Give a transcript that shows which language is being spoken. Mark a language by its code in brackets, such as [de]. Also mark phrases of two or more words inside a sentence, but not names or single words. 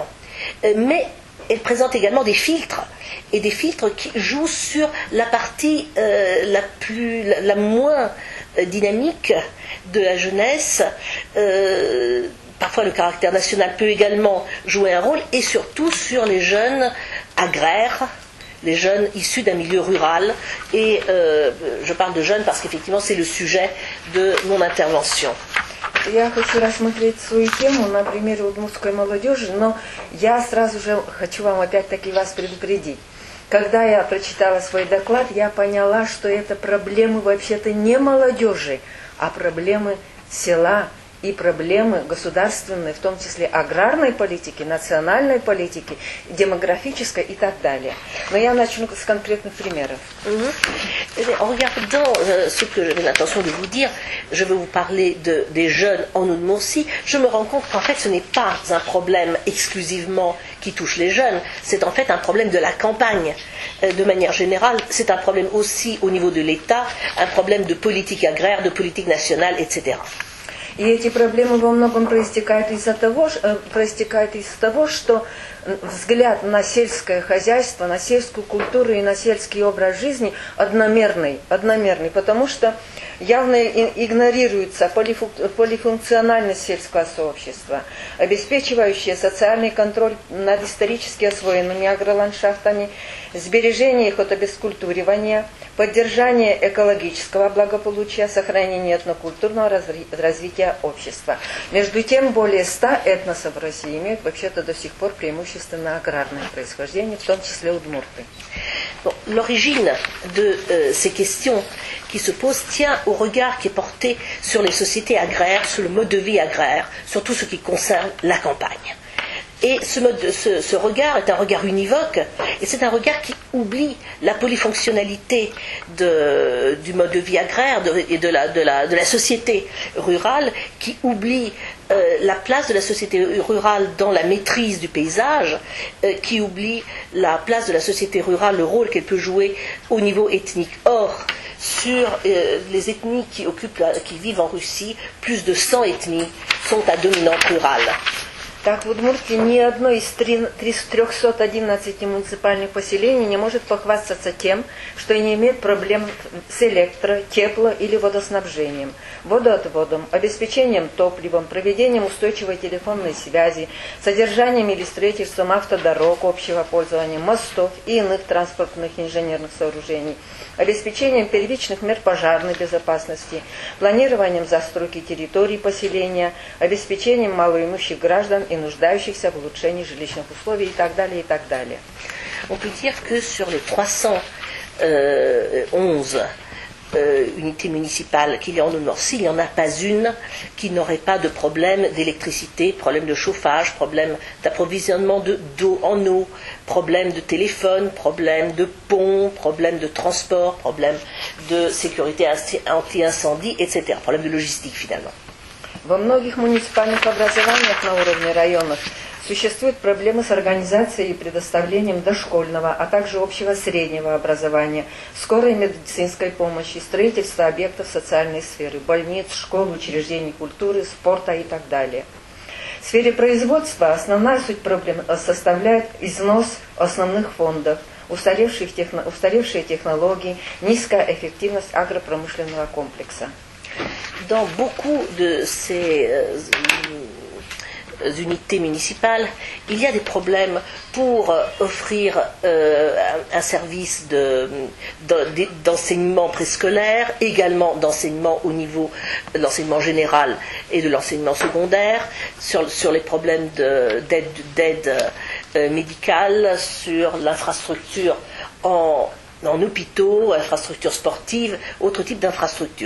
[fr] Mais elle présente également des filtres, et des filtres qui jouent sur la partie la moins dynamique de la jeunesse. Parfois le caractère national peut également jouer un rôle, et surtout sur les jeunes agraires, les jeunes issus d'un milieu rural, et je parle de jeunes parce qu'effectivement c'est le sujet de mon intervention. [ru] Я хочу рассмотреть свою тему на примере удмуртской молодежи, но я сразу же хочу вам опять-таки вас предупредить. Когда я прочитала свой доклад, я поняла, что это проблемы вообще-то не молодежи, а проблемы села и проблемы государственной, в том числе аграрной политики, национальной политики, демографической и так далее. Но я начну с конкретных примеров. [fr] En regardant ce que j'avais l'intention de vous dire, je vais vous parler des jeunes en Udmurtie. Je me rends compte qu'en fait ce n'est pas un problème exclusivement qui touche les jeunes, c'est en fait un problème de la campagne. De manière générale, c'est un problème aussi au niveau de l'État, un problème de politique agraire, de politique nationale, etc. [ru] И эти проблемы во многом проистекают из того, что взгляд на сельское хозяйство, на сельскую культуру и на сельский образ жизни одномерный, потому что явно игнорируется полифункциональность сельского сообщества, обеспечивающая социальный контроль над исторически освоенными агроландшафтами, сбережение их от обескультуривания, поддержание экологического благополучия, сохранение этнокультурного развития общества. Между тем, более 100 этносов в России имеют вообще-то до сих пор преимущественно аграрное происхождение, в том числе удмурты. [fr] Bon, l'origine de ces questions qui se posent tient au regard qui est porté sur les sociétés agraires, sur le mode de vie agraire, sur tout ce qui concerne la campagne. Et ce regard est un regard univoque, et c'est un regard qui oublie la polyfonctionnalité du mode de vie agraire et de la société rurale, qui oublie la place de la société rurale dans la maîtrise du paysage, qui oublie la place de la société rurale, le rôle qu'elle peut jouer au niveau ethnique. Or, sur les ethnies qui vivent en Russie, plus de 100 ethnies sont à dominante rurale. [ru] Так, в Удмуртии ни одно из 311 муниципальных поселений не может похвастаться тем, что не имеет проблем с электро-, тепло- или водоснабжением, водоотводом, обеспечением топливом, проведением устойчивой телефонной связи, содержанием или строительством автодорог общего пользования, мостов и иных транспортных инженерных сооружений, обеспечением первичных мер пожарной безопасности, планированием застройки территорий поселения, обеспечением малоимущих граждан и нуждающихся в улучшении жилищных условий и так далее, и так далее. [fr] On peut dire que sur les 311 unités municipales qu'il y a en Udmurtie, il n'y en a pas une qui n'aurait pas de problème d'électricité, problème de chauffage, problème d'approvisionnement d'eau en eau, problème de téléphone, problème de pont, problème de transport, problème de sécurité anti-incendie, etc. Problème de logistique finalement. [ru] Во многих муниципальных образованиях на уровне районов существуют проблемы с организацией и предоставлением дошкольного, а также общего среднего образования, скорой медицинской помощи, строительства объектов социальной сферы, больниц, школ, учреждений культуры, спорта и так далее. В сфере производства основная суть проблем составляет износ основных фондов, устаревшие технологии, низкая эффективность агропромышленного комплекса. [fr] Dans beaucoup de ces unités municipales, il y a des problèmes pour offrir un service d'enseignement préscolaire, également d'enseignement au niveau de l'enseignement général et de l'enseignement secondaire, sur les problèmes d'aide médicale, sur l'infrastructure en hôpitaux, infrastructures sportives, autres types d'infrastructures.